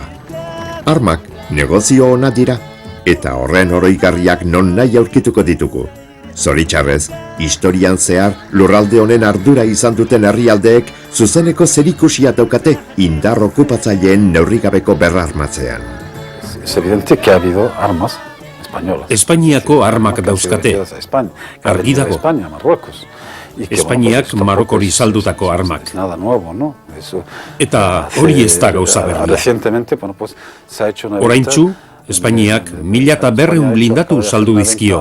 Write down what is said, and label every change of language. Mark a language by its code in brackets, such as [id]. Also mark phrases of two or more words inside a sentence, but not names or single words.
[eu] Armak negozio ona dira, eta horren oroigarriak non nahi aurkituko ditugu. Zoritxarrez, historian zehar lurralde honen ardura izan duten herrialdeek zuzeneko zerikusia daukate indar okupatzaileen neurrigabeko berrarmatzean. [es] Es evidente que ha habido armas españolas. [eu] Espainiako armak dauzkate. Argi dago. Espainiak Marokori saldutako armak. Eta hori ez da gauza berria. Oraintsu, Espainiak 1200 blindatu saldu dizkio.